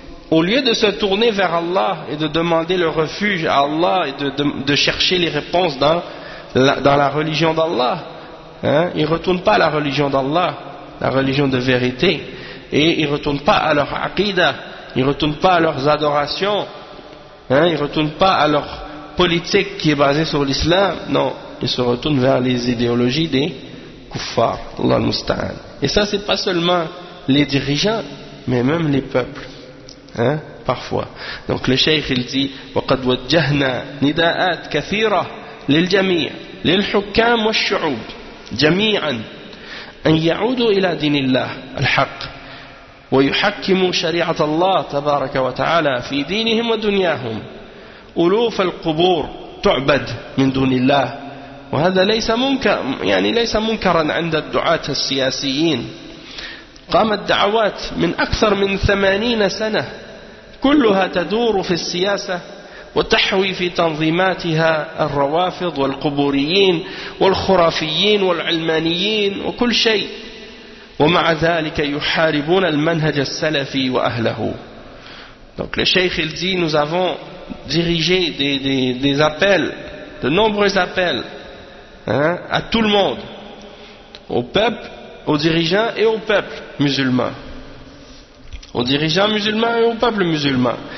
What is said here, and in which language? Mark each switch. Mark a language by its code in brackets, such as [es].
[fr] Au lieu de se tourner vers Allah et de demander le refuge à Allah et de chercher les réponses dans la religion d'Allah, hein, ils ne retournent pas à la religion d'Allah, la religion de vérité, et ils ne retournent pas à leur aqidah, ils ne retournent pas à leurs adorations, hein, ils ne retournent pas à leur politique qui est basée sur l'islam, non, ils se retournent vers les idéologies des kuffar, Allah al-Musta'an. Et ça, c'est pas seulement les dirigeants, mais même les peuples, hein, parfois. Donc le cheikh il dit, [ar] وَقَدْ وَجَّهْنَا نِدَاءَاتْ كَثِيرَةً لِلْجَمِيعِ لِلْحُكَّامِ وَالشُّعُوبِ جَمِيعًا أَنْ يَعُودُوا إِلَى دِينِ اللَّهِ الْحَقِّ وَيُحَكِّمُوا شَرِيعَةَ اللَّهِ تَبَارَكَ وَتَعَالَى فِي دِينِهِمْ وَدُنْيَاهُمْ أُلُوفَ الْقُبُورِ تُعْبَدْ مِنْ دُونِ اللَّهِ وهذا ليس منكر يعني ليس منكرا عند الدعاة السياسيين قامت دعوات من أكثر من 80 سنة كلها تدور في السياسة وتحوي في تنظيماتها الروافض والقبوريين والخرافيين والعلمانيين وكل شيء ومع ذلك يحاربون المنهج السلفي وأهله. [fr] Donc le cheikh il dit, nous avons dirigé des appels, de nombreux appels, hein, à tout le monde, au peuple, aux dirigeants et au peuple musulman, aux dirigeants musulmans et au peuple musulman.